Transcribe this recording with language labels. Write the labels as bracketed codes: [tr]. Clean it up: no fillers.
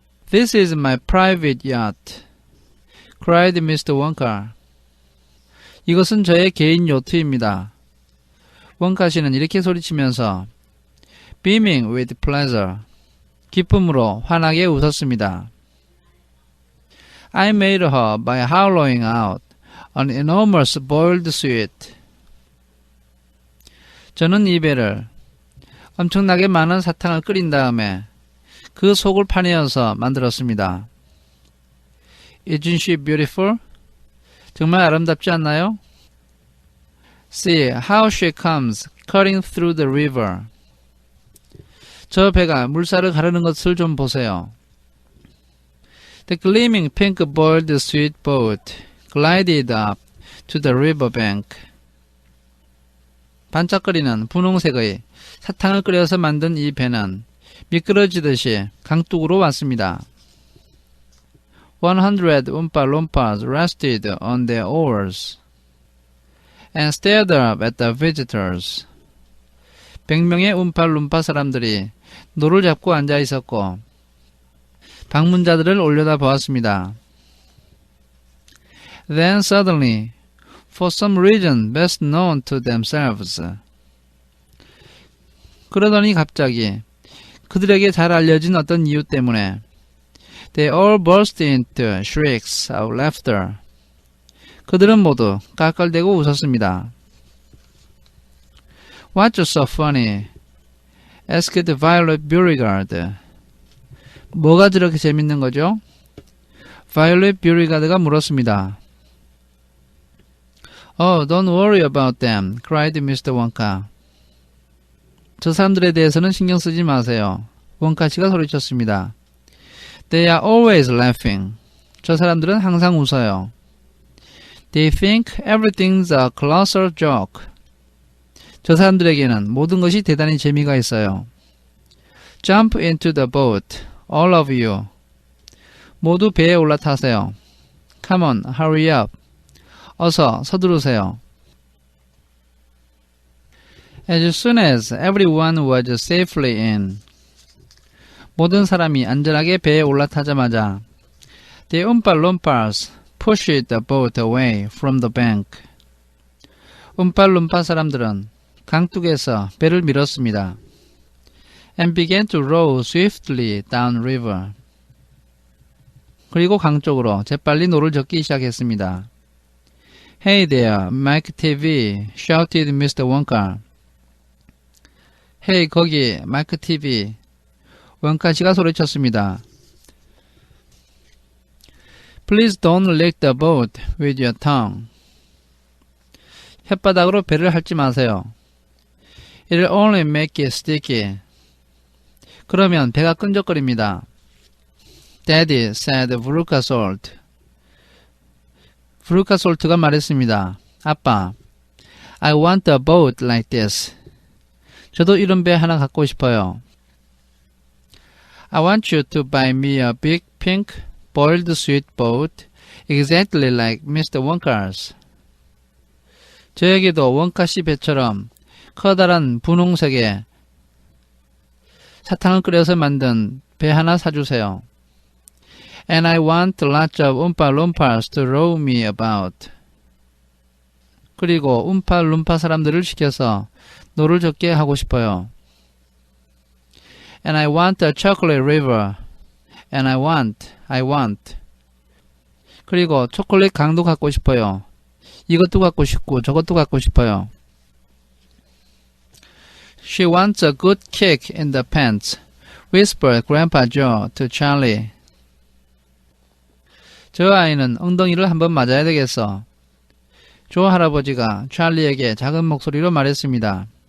[en] This is my private yacht, cried Mr. Wonka. [ko] 이것은 저의 개인 요트입니다. 원카 씨는 이렇게 소리치면서 [en] beaming with pleasure. [ko] 기쁨으로 환하게 웃었습니다. [en] I made her by hollowing out an enormous boiled sweet. [ko] 저는 이 배를 엄청나게 많은 사탕을 끓인 다음에 그 속을 파내어서 만들었습니다. [en] Isn't she beautiful? [ko] 정말 아름답지 않나요? [en] See how she comes cutting through the river. [ko] 저 배가 물살을 가르는 것을 좀 보세요. [en] The gleaming pink boiled sweet boat glided up to the river bank. [ko] 반짝거리는 분홍색의 사탕을 끓여서 만든 이 배는 미끄러지듯이 강둑으로 왔습니다. [en] 100 Oompa Loompas rested on their oars and stared up at the visitors. [ko] 100명의 움팔룸파 사람들이 노를 잡고 앉아 있었고 방문자들을 올려다 보았습니다. [en] Then suddenly, for some reason best known to themselves. [ko] 그러더니 갑자기 그들에게 잘 알려진 어떤 이유 때문에 [en] They all burst into shrieks of laughter. [ko] 그들은 모두 깔깔대고 웃었습니다. [en] What's so funny? asked Violet Beauregard. [ko] 뭐가 저렇게 재밌는 거죠? Violet Beauregard가 물었습니다. [en] Oh, don't worry about them, cried Mr. Wonka. [ko] 저 사람들에 대해서는 신경 쓰지 마세요. 원카 씨가 소리쳤습니다. [en] They are always laughing. [ko] 저 사람들은 항상 웃어요. [en] They think everything's a colossal joke. [ko] 저 사람들에게는 모든 것이 대단히 재미가 있어요. [en] Jump into the boat, all of you. [ko] 모두 배에 올라타세요. [en] Come on, hurry up. [ko] 어서 서두르세요. [en] As soon as everyone was safely in. [ko] 모든 사람이 안전하게 배에 올라타자마자 [en] The Oompa Loompas pushed the boat away from the bank. [ko] 움팔룸파 사람들은 강둑에서 배를 밀었습니다. [en] And began to row swiftly down river. [ko] 그리고 강 쪽으로 재빨리 노를 젓기 시작했습니다. [en] Hey there, Mike TV, shouted Mr. Wonka. [ko] Hey, 거기, 마이크 TV. 원카 씨가 소리쳤습니다. [en] Please don't lick the boat with your tongue. [ko] 혓바닥으로 배를 핥지 마세요. [en] It'll only make it sticky. [ko] 그러면 배가 끈적거립니다. [en] Daddy said Veruca Salt. [ko] Veruca Salt가 말했습니다. 아빠, [en] I want a boat like this. [ko] 저도 이런 배 하나 갖고 싶어요. [en] I want you to buy me a big pink boiled sweet boat exactly like Mr. Wonka's. [ko] 저에게도 원카 씨 배처럼 커다란 분홍색의 사탕을 끓여서 만든 배 하나 사주세요. [en] And I want lots of Oompa Loompas to row me about. [ko] 그리고 움팔룸파 사람들을 시켜서 노를 젓게 하고 싶어요. [en] And I want a chocolate river. And I want. [ko] 그리고 초콜릿 강도 갖고 싶어요. 이것도 갖고 싶고 저것도 갖고 싶어요. [en] She wants a good kick in the pants, whispered Grandpa Joe to Charlie. [ko] 저 아이는 엉덩이를 한번 맞아야 되겠어. 조 할아버지가 찰리에게 작은 목소리로 말했습니다.